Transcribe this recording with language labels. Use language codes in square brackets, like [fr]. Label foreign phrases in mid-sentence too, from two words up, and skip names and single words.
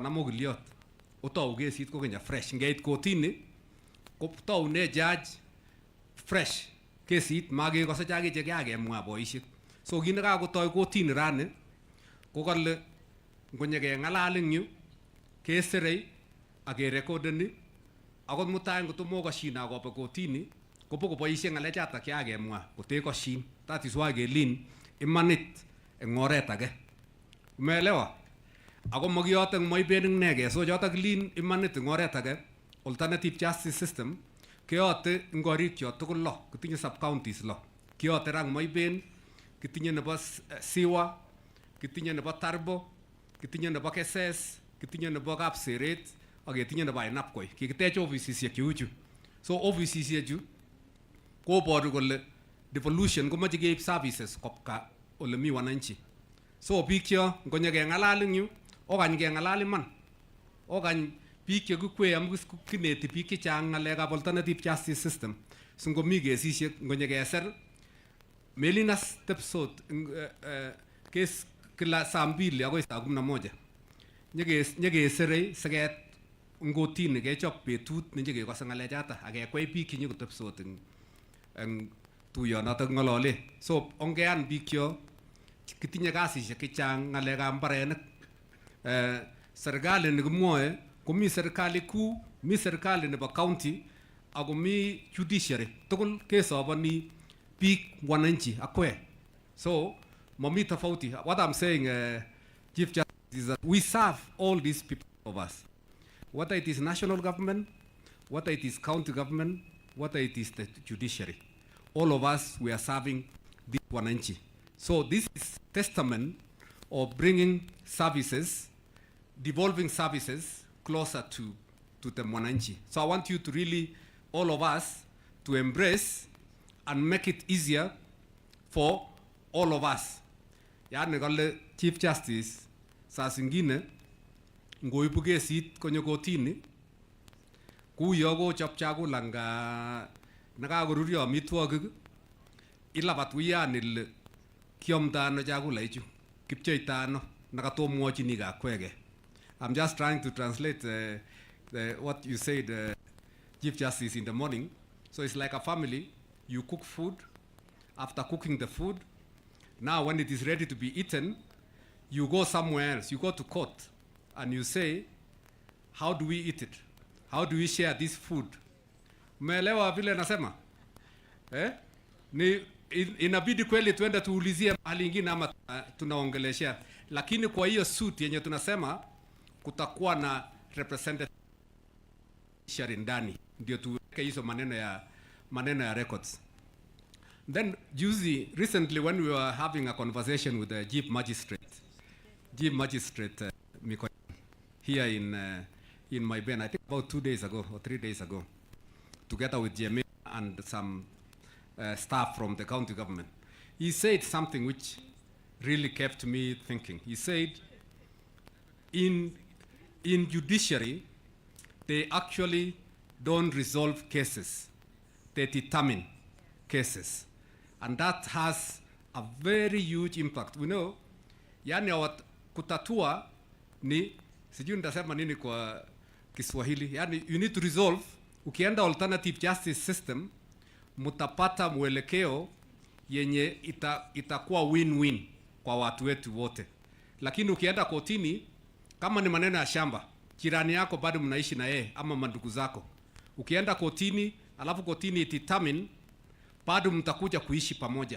[kln] konam okiliot otou kesit kokenya fresh ngeit kotini kotoune [en] judge fresh [kln] kesit makekose chakiche kakemwa boisiek so kin nekakotoi kotini rani kokole ngonyekeng'alal eng yu keserei akerekodeni akot mutai ngotomokoshin akobe kotini kobokoboisie ng'alechatak chakakemwa kotekoshin. [en] That is why [kln] kelin imanit eng oret age. [sw] Umeelewa? [kln] Ako makiyote eng moiben eng nege. So chotok lin imanit eng oret age, [en] alternative justice system, [kln] keyote eng korik cho tugul lo, kitinye sub-counties lo. Kiyote rang moiben, kitinye nebo Siwa, kitinye nebo Tarbo, kitinye nebo Keses, kitinye nebo Kapseret, ak ketinye nebo Ainabkoi. Kikitech ofisisiek cheu chu. So ofisisiek chu koboru kole devolution komoche keib services kopka ole mi wananchi. So biik cho ngonyekeng'alal eng yu, okany keng'alal iman. Okany biik chekikwee amu kineti biik chechang ng'alekab [en] alternative justice system. [kln] So ngomi kesisiek ngonyekeser melin as tepsot kes [sw] kila saa 2 [kln] akoi saa 11. Nyekeserei siket ngotini kechop betut nenyekekose ng'alechata akekwei biik chenyekotepsot eng tuyonotok ng'olole. So ongean biik cho kitinye kasisiek chechang ng'alekab mbarenik. Serikali nekimwoe komi [sw] serikali kuu, [kln] mi serikali nebo county ako mi judiciary. Tugul kesoboni biik wananchi akwe. So mami tofauti. [en] What I'm saying, Chief Justice, is that we serve all these people of us. Whether it is national government, whether it is county government, whether it is the judiciary. All of us, we are serving this wananchi. So this is testament of bringing services, devolving services closer to the wananchi. So I want you to really, all of us, to embrace and make it easier for all of us. [kln] Yani kale [en] Chief Justice, [sw] saa zingine [kln] ngoibu kesit konyo kotini kuyo kochop chakula nga nakakoruryo amitwogik ilabat wiyan ile kiamda ano chakula ichu kipcheita ano nakatomwochini kakwege. [en] I'm just trying to translate what you said, Chief Justice, in the morning. So it's like a family. You cook food. After cooking the food, now when it is ready to be eaten, you go somewhere else. You go to court and you say, how do we eat it? How do we share this food? [sw] Umeelewa vile nasema? Ni inabidi kweli tuende tuulizie mahali ingine ama tunaongeleshea. Lakini kwa hiyo suit yenye tunasema kutakuwa na representative ndani ndio tuweke hizo maneno ya records. [en] Then recently when we were having a conversation with the chief magistrate Miko here in my ben, I think about 2 days ago or 3 days ago, together with GMA and some staff from the county government, he said something which really kept me thinking. He said, in judiciary, they actually don't resolve cases, they determine cases. And that has a very huge impact. We know, [sw] yani kutatua ni, sijui nitasema nini kwa Kiswahili, yani [en] you need to resolve. [sw] Ukienda [en] alternative justice system, [sw] mutapata mwelekeo yenye itakuwa win-win kwa watu wetu wote. Lakini ukienda kotini, kama ni maneno ya shamba, jirani yako bado mnaishi na yeye ama mandugu zako. Ukienda kotini, alafu kotini determine, bado mtakuja kuishi pamoja.